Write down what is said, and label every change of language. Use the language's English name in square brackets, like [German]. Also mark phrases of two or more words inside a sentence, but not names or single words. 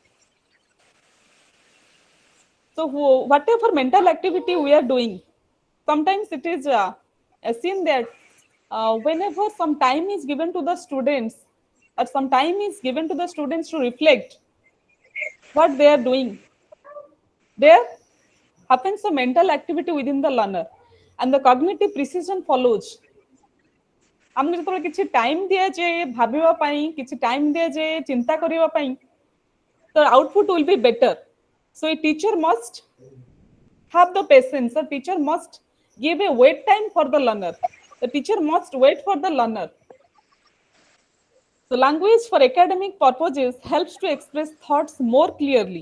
[English] So, whatever mental activity we are doing, sometimes it is seen that whenever some time is given to the students, or some time is given to the students to reflect what they are doing, there happens a mental activity within the learner, and the cognitive precision follows. [Odia] ଆମକୁ ଯେତେବେଳେ କିଛି ଟାଇମ ଦିଆଯାଏ ଭାବିବା ପାଇଁ, କିଛି ଟାଇମ ଦିଆଯାଏ ଚିନ୍ତା କରିବା ପାଇଁ, [English] the output will be better. So a teacher must have the patience. The teacher must give a wait time for the learner. The teacher must wait for the learner. So language for academic purposes helps to express thoughts more clearly.